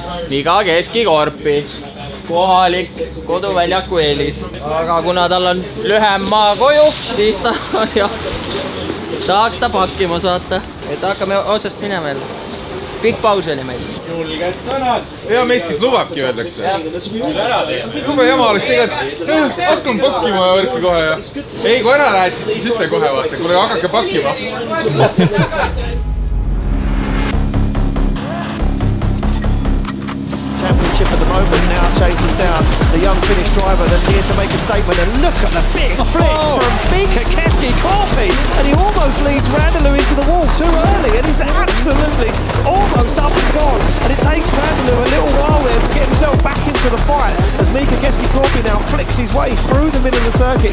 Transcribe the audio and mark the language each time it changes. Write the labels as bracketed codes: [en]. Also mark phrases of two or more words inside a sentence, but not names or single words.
[et] Mika Keskikorpi, kohalik koduväljaku eelis, aga kuna tal on lühem maa koju, siis ta tahaks ta pakkima saata, et hakkame otsast minema jälle. Pikk paus oli meil. Julged sõnad. Hea mees, kes lubabki, öeldakse. Jube jama oleks see, et hakkame pakkima ja võrki kohe ja... Ei, kui ära lähed, siis ütle kohe vaata, kuule hakake pakkima. [en] Championship at the moment now chases down the young Finnish driver that's here to make a statement, and look at the big flick from Mika Keskikorpi, and he almost leads Randaloo into the wall too early, and he's absolutely almost up and gone, and it takes Randaloo a little while there to get himself back into the fight as Mika Keskikorpi now flicks his way through the middle of the circuit.